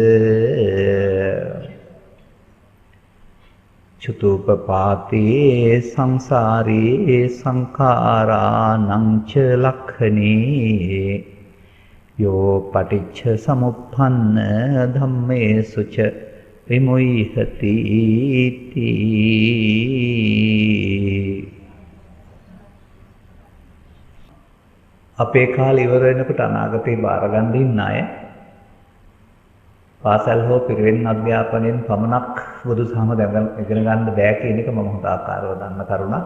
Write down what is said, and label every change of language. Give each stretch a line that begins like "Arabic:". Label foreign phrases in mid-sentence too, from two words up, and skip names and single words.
Pali: චුතුපපාතේ සංසාරේ සංඛාරානං ච ලක්ඛනේ යෝ පටිච්ච සමුප්පන්න ධම්මේසු ච විමුක්ඛති
Sinhala: අපේ කාලේ ඉවර වෙනකොට අනාගතේ බාර ගන්න ඉන්න අය පාසල් හෝ පිරිවෙන් අධ්‍යාපනයෙන් පමණක් බුදුසහම ඉගෙන ගන්න බෑ කියන එක මම හොඳ ආකාරව දන්න කරුණක්.